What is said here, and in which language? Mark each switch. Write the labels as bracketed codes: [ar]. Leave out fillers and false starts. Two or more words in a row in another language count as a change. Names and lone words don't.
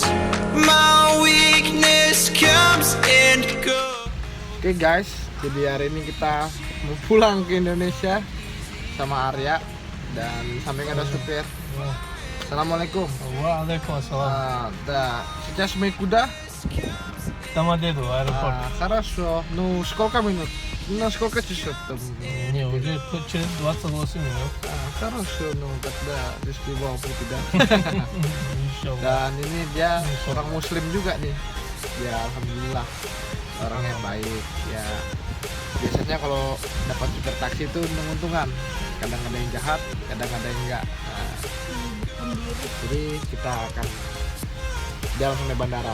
[en] My weakness comes and goes. Oke guys, [id] jadi hari ini kita mau pulang ke Indonesia sama Arya dan samping ada supir. Assalamualaikum. Waalaikumsalam. [ru] Да, сейчас мы куда? Там еду, аэропорт. Хорошо. Ну, сколько минут? На сколько часов там? Не, уже через 28 минут. Хорошо, ну тогда [id] rezeki bawa tidak. Insyaallah. Dan ini dia orang muslim juga nih. Ya alhamdulillah, orang yang baik. Ya biasanya kalau dapat supir taksi itu menguntungkan. Kadang ada yang jahat, kadang ada yang enggak. Nah, jadi kita akan jalan sampai bandara.